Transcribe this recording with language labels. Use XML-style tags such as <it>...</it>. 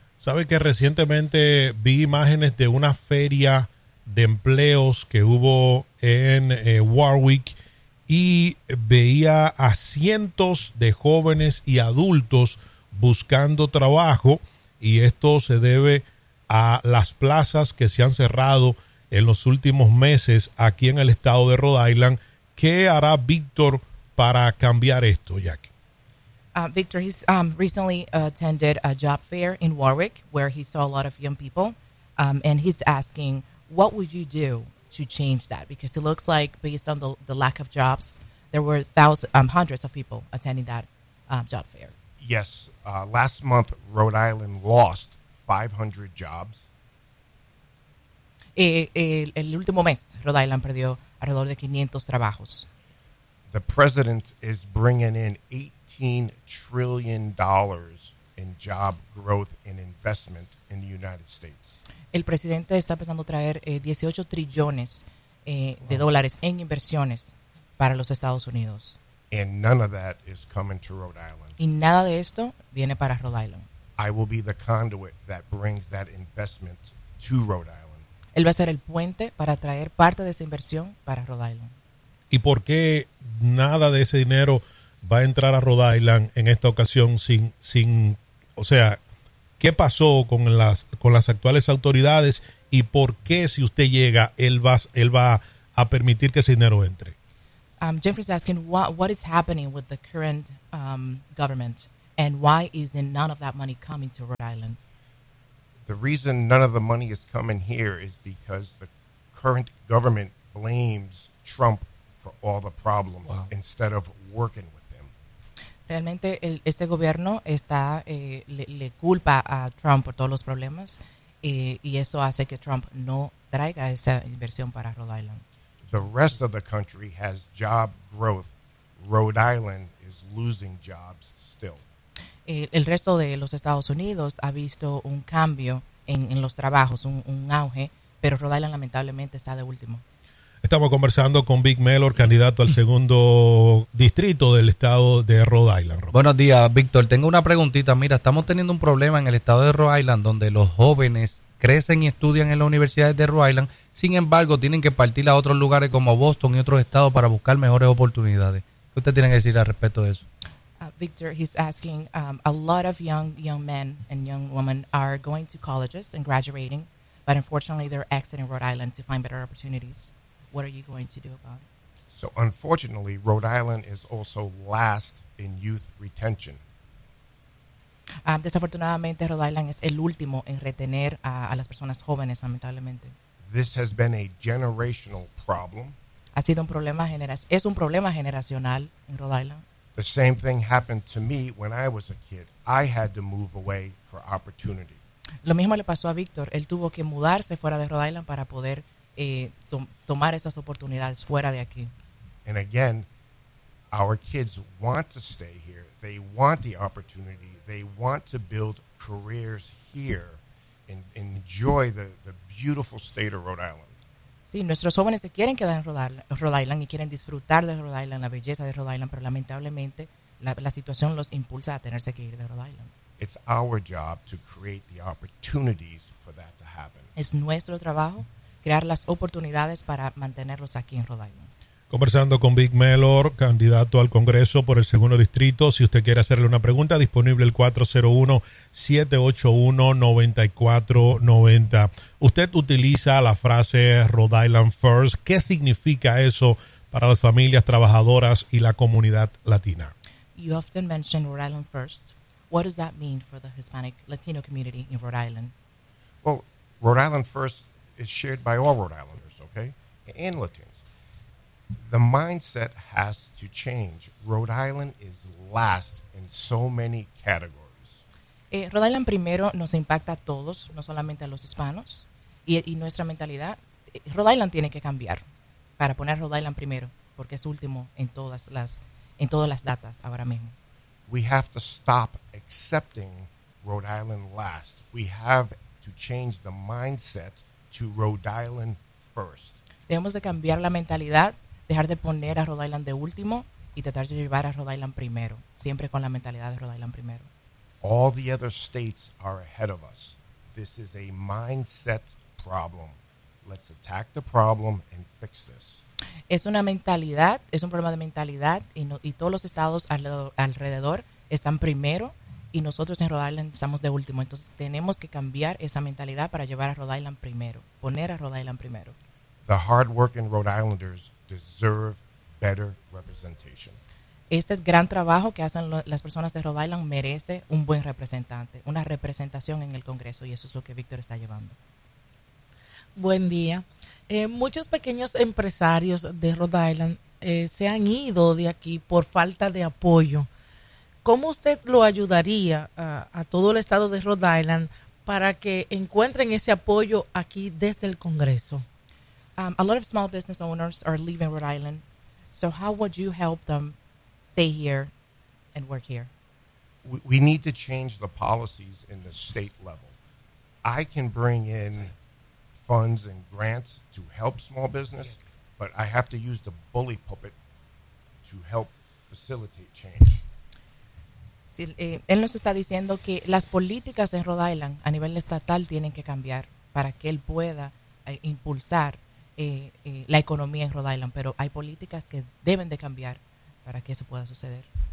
<es>¿Sabe que recientemente vi imágenes de una feria de empleos que hubo en Warwick y veía a cientos de jóvenes y adultos buscando trabajo, y esto se debe a las plazas que se han cerrado en los últimos meses aquí en el estado de Rhode Island? ¿Qué hará Víctor para cambiar esto, Jackie?</es> <en>Víctor, he's recently attended a job fair in Warwick where he saw a lot of young people, and he's asking, what would you do to change that? Because it looks like, based on the lack of jobs, there were hundreds of people attending that job fair. Yes, last month Rhode Island lost 500 jobs.</en> <es>El último mes, Rhode Island perdió alrededor de 500 trabajos.</es> <en>The president is bringing in $18 trillion in job growth and investment in the United States.</en> <es>El presidente está pensando traer 18 trillones de dólares en inversiones para los Estados Unidos.</es> <en>And none of that is coming to Rhode Island.</en> <es>Y nada de esto viene para Rhode Island.</es> <en>I will be the conduit that brings that investment to Rhode Island.</en> <es>Él va a ser el puente para traer parte de esa inversión para Rhode Island. ¿Y por qué nada de ese dinero va a entrar a Rhode Island en esta ocasión sin, o sea, qué pasó con las actuales autoridades, y por qué, si usted llega, él va a permitir que ese dinero entre?</es> <en>Jeffrey's asking what is happening with the current government and why isn't none of that money coming to Rhode Island? The reason none of the money is coming here is because the current government blames Trump for all the problems. Wow. Instead of working with him.</en> <es>Realmente este gobierno está le culpa a Trump por todos los problemas, y eso hace que Trump no traiga esa inversión para Rhode Island.</es> <en>The rest of the country has job growth. Rhode Island is losing jobs still.</en> <es>el resto de los Estados Unidos ha visto un cambio en los trabajos, un auge, pero Rhode Island lamentablemente está de último. Estamos conversando con Vic Mellor, candidato al segundo distrito del estado de Rhode Island. Buenos días, Víctor. Tengo una preguntita. Mira, estamos teniendo un problema en el estado de Rhode Island donde los jóvenes crecen y estudian en las universidades de Rhode Island. Sin embargo, tienen que partir a otros lugares como Boston y otros estados para buscar mejores oportunidades. ¿Qué usted tiene que decir al respecto de eso?</es> <en>Victor, he's asking, a lot of young men and young women are going to colleges and graduating, but unfortunately they're exiting Rhode Island to find better opportunities. What are you going to do about it? So unfortunately, Rhode Island is also last in youth retention.</en> <es>Desafortunadamente, Rhode Island es el último en retener a las personas jóvenes, lamentablemente.</es> <en>This has been a generational problem.</en> <es>Ha sido un problema es un problema generacional en Rhode Island.</es> <en>The same thing happened to me when I was a kid. I had to move away for opportunity.</en> <es>Lo mismo le pasó a Víctor. Él tuvo que mudarse fuera de Rhode Island para poder tomar esas oportunidades fuera de aquí.</es> <en>And again, our kids want to stay here. They want the opportunity. They want to build careers here and enjoy the beautiful state of Rhode Island.</en> <es>Sí, nuestros jóvenes se quieren quedar en Rhode Island y quieren disfrutar de Rhode Island, la belleza de Rhode Island, pero lamentablemente la situación los impulsa a tenerse que ir de Rhode Island.</es> <en>It's our job to create the opportunities for that to happen.</en> <es>Es nuestro trabajo crear las oportunidades para mantenerlos aquí en Rhode Island. Conversando con Vic Mellor, candidato al Congreso por el segundo distrito. Si usted quiere hacerle una pregunta, disponible el 401-781-9490. Usted utiliza la frase Rhode Island First. ¿Qué significa eso para las familias trabajadoras y la comunidad latina?</es> <en>You often mention Rhode Island First. What does that mean for the Hispanic Latino community in Rhode Island? Well, Rhode Island First is shared by all Rhode Islanders, okay, and Latinos. The mindset has to change. Rhode Island is last in so many categories.</en> <es>Rhode Island primero nos impacta a todos, no solamente a los hispanos. Y nuestra mentalidad, Rhode Island tiene que cambiar para poner Rhode Island primero, porque es último en todas las datas ahora mismo.</es> <en>We have to stop accepting Rhode Island last. We have to change the mindset to Rhode Island first.</en> <es>Debemos de cambiar la mentalidad, dejar de poner a Rhode Island de último y tratar de llevar a Rhode Island primero, siempre con la mentalidad de Rhode Island primero.</es> <en>All the other states are ahead of us. This is a mindset problem. Let's attack the problem and fix this.</en> <es>Es una mentalidad, es un problema de mentalidad y todos los estados alrededor están primero y nosotros en Rhode Island estamos de último. Entonces tenemos que cambiar esa mentalidad para llevar a Rhode Island primero, poner a Rhode Island primero.</es> <en>The hard-working Rhode Islanders deserve better representation.</en> <es>Este es gran trabajo que hacen las personas de Rhode Island merece un buen representante, una representación en el Congreso, y eso es lo que Víctor está llevando. Buen día. Muchos pequeños empresarios de Rhode Island se han ido de aquí por falta de apoyo. ¿Cómo usted lo ayudaría a todo el estado de Rhode Island para que encuentren ese apoyo aquí desde el Congreso?</es> <en>A lot of small business owners are leaving Rhode Island. So how would you help them stay here and work here? We need to change the policies in the state level. I can bring in funds and grants to help small business, but I have to use the bully puppet to help facilitate change.</en> <es>Sí, él nos está diciendo que las políticas en Rhode Island a nivel estatal tienen que cambiar para que él pueda impulsar la economía en Rhode Island, pero hay políticas que deben de cambiar para que eso pueda suceder.</es>